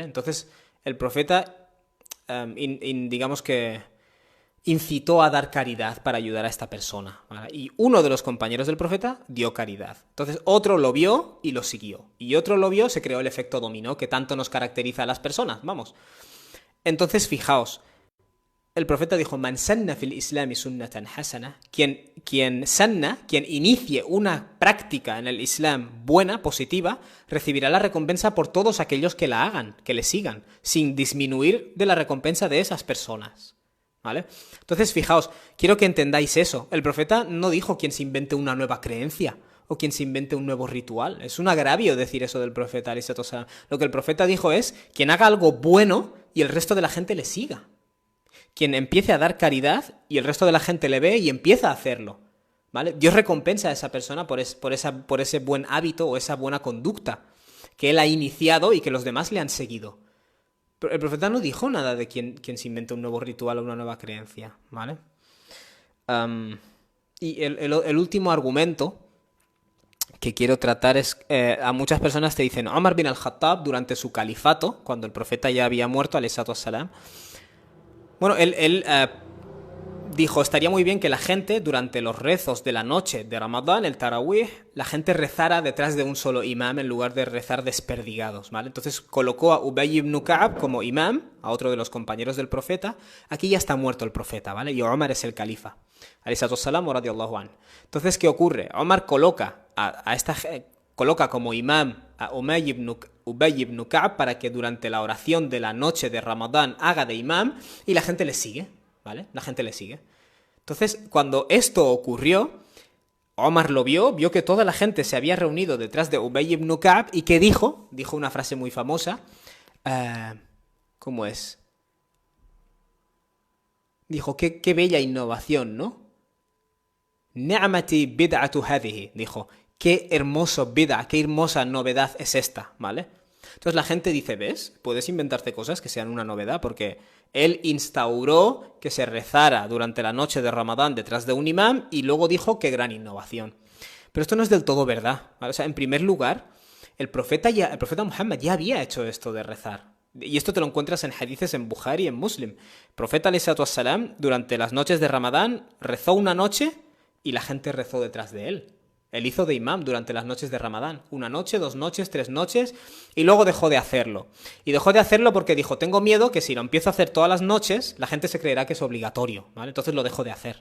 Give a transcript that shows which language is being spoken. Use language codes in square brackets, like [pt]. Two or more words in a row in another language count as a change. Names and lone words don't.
[es] Entonces, el profeta digamos que incitó a dar caridad para ayudar a esta persona, ¿vale? Y uno de los compañeros del profeta dio caridad. Entonces otro lo vio y lo siguió. Y otro lo vio, se creó el efecto dominó que tanto nos caracteriza a las personas, vamos. Entonces fijaos, el profeta dijo, [ar] من سن في الإسلام سنة حسنة, [es] quien inicie una práctica en el Islam buena, positiva, recibirá la recompensa por todos aquellos que la hagan, que le sigan, sin disminuir de la recompensa de esas personas. ¿Vale? Entonces, fijaos, quiero que entendáis eso. El profeta no dijo quien se invente una nueva creencia o quien se invente un nuevo ritual. Es un agravio decir eso del profeta, [ar] عليه الصلاة والسلام. [es] Lo que el profeta dijo es quien haga algo bueno y el resto de la gente le siga. Quien empiece a dar caridad y el resto de la gente le ve y empieza a hacerlo. ¿Vale? Dios recompensa a esa persona por ese buen hábito o esa buena conducta que él ha iniciado y que los demás le han seguido. Pero el profeta no dijo nada de quien se inventa un nuevo ritual o una nueva creencia, ¿vale? Y el último argumento que quiero tratar es, a muchas personas te dicen, Omar bin al-Khattab, durante su califato, cuando el profeta ya había muerto, [ar] عليه الصلاة والسلام, [es] bueno, él dijo, estaría muy bien que la gente, durante los rezos de la noche de Ramadán, el Tarawih, la gente rezara detrás de un solo imam en lugar de rezar desperdigados, ¿vale? Entonces colocó a Ubay ibn Ka'ab como imam, a otro de los compañeros del profeta. Aquí ya está muerto el profeta, ¿vale? Y Omar es el califa. [ar] عليه الصلاة والسلام ورضي الله عنه. [es] Entonces, ¿qué ocurre? Omar coloca como imam a Ubay ibn Ka'ab para que durante la oración de la noche de Ramadán haga de imam y la gente le sigue. ¿Vale? La gente le sigue. Entonces, cuando esto ocurrió, Omar lo vio que toda la gente se había reunido detrás de Ubay ibn Ka'ab y ¿qué dijo? Dijo una frase muy famosa. ¿Cómo es? Dijo, qué bella innovación, ¿no? [ar] نعمت البدعة هذه. [es] Dijo, qué hermoso bid'a, qué hermosa novedad es esta, ¿vale? Entonces la gente dice, ¿ves? Puedes inventarte cosas que sean una novedad porque él instauró que se rezara durante la noche de Ramadán detrás de un imam y luego dijo qué gran innovación. Pero esto no es del todo verdad, ¿vale? O sea, en primer lugar, el profeta Muhammad ya había hecho esto de rezar. Y esto te lo encuentras en hadices en Bukhari y en Muslim. El profeta [ar] عليه الصلاة والسلام, [es] durante las noches de Ramadán, rezó una noche y la gente rezó detrás de él. Él hizo de imam durante las noches de Ramadán. 1 noche, 2 noches, 3 noches, y luego dejó de hacerlo. Y dejó de hacerlo porque dijo, tengo miedo que si lo empiezo a hacer todas las noches, la gente se creerá que es obligatorio, ¿vale? Entonces lo dejó de hacer.